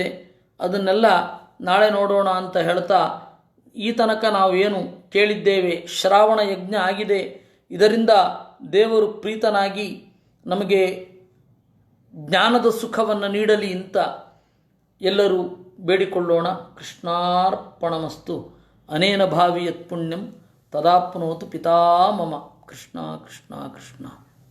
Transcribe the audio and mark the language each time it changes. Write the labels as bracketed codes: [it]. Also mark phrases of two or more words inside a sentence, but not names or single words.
[kn] ಅದನ್ನೆಲ್ಲ ನಾಳೆ ನೋಡೋಣ ಅಂತ ಹೇಳ್ತಾ, ಈ ತನಕ ನಾವು ಏನು ಕೇಳಿದ್ದೇವೆ, ಶ್ರಾವಣ ಯಜ್ಞ ಆಗಿದೆ. ಇದರಿಂದ ದೇವರು ಪ್ರೀತನಾಗಿ ನಮಗೆ ಜ್ಞಾನದ ಸುಖವನ್ನು ನೀಡಲಿ ಅಂತ ಎಲ್ಲರೂ ಬೇಡಿಕೊಳ್ಳೋಣ. [sa] ಕೃಷ್ಣಾರ್ಪಣಮಸ್ತು. ಅನೇನ ಭಾವಿ ಯತ್ ಪುಣ್ಯಂ ತದಾಪ್ನೋತು ಪಿತಾಮಮ. ಕೃಷ್ಣ ಕೃಷ್ಣ ಕೃಷ್ಣ.